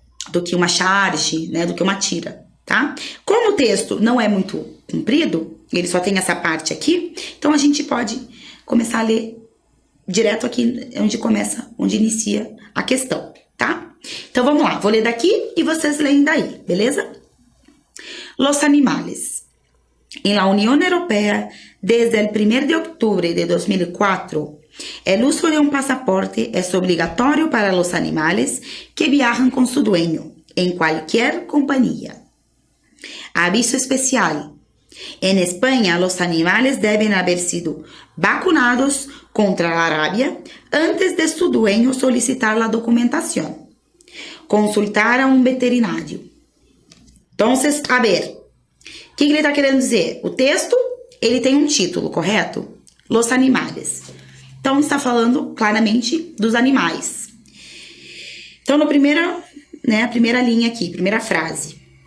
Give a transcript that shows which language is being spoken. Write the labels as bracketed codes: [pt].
[pt] Do que uma charge, né? Do que uma tira, tá? Como o texto não é muito comprido, ele só tem essa parte aqui, então a gente pode começar a ler direto aqui onde inicia a questão, tá? Então vamos lá, vou ler daqui y vocês leem daí, beleza? [es] Los animales. En la Unión Europea, desde el 1 de octubre de 2004, el uso de un pasaporte es obligatorio para los animales que viajan con su dueño en cualquier compañía. Aviso especial. En España, los animales deben haber sido vacunados contra la rabia antes de su dueño solicitar la documentación. [pt] Consultar a um veterinário. Então, a ver, o que ele está querendo dizer? O texto, ele tem um título, correto? Los animales. Então, está falando claramente dos animais. Então, a primeira linha aqui, primeira frase.